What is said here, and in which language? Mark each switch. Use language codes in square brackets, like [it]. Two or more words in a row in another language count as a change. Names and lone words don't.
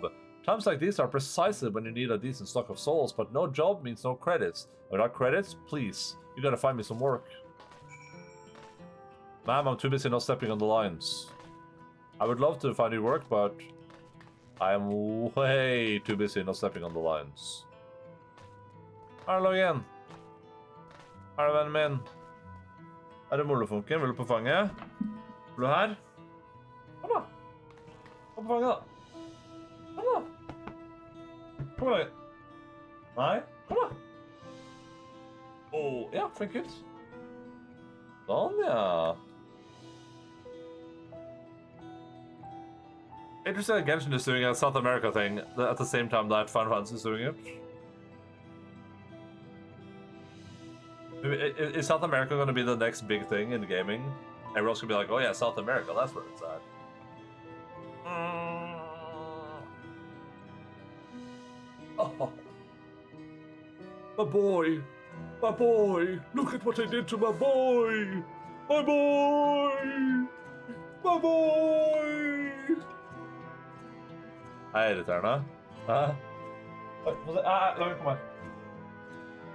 [en] Times like these are precisely when you need a decent stock of souls, but no job means no credits. Without credits, please, you gotta find me some work. Ma'am, I'm too busy not stepping on the lines. I would love to find you work, but I am way too busy not stepping on the lines. [no] Hallo igjen. Her er vennen min. Er det molofunken? Vil du på fanget? Er du her? Kom da. Kom på fanget da. Kom da. Kom da. Nei, kom da. Åh, ja, flink ut. Sånn, ja. [en] Interesting that Genshin is doing a South America thing at the same time that Final Fantasy is doing it. Is South America going to be the next big thing in gaming? Everyone's going to be like, oh yeah, South America, that's where it's at. Oh. My boy. My boy. Look at what I did to my boy. My boy. My boy. [no] Er irriterende. Hæ? La meg komme her.